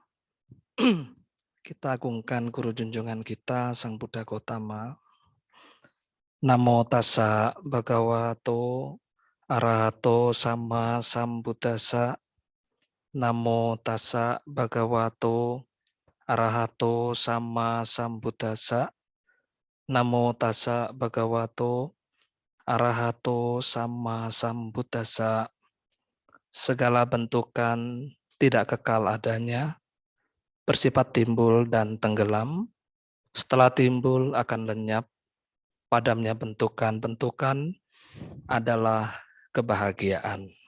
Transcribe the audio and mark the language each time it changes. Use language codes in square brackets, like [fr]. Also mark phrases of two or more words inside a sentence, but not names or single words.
[id] kita agungkan guru junjungan kita, Sang Buddha Gautama. [pi] Namo tassa bhagavato arahato sama sambuddhassa. Namo tassa bhagavato arahato sama sambuddhassa. Namo tassa bhagavato arahato sama sambuddhassa. [id] Segala bentukan tidak kekal adanya, bersifat timbul dan tenggelam, setelah timbul akan lenyap, padamnya bentukan-bentukan adalah kebahagiaan.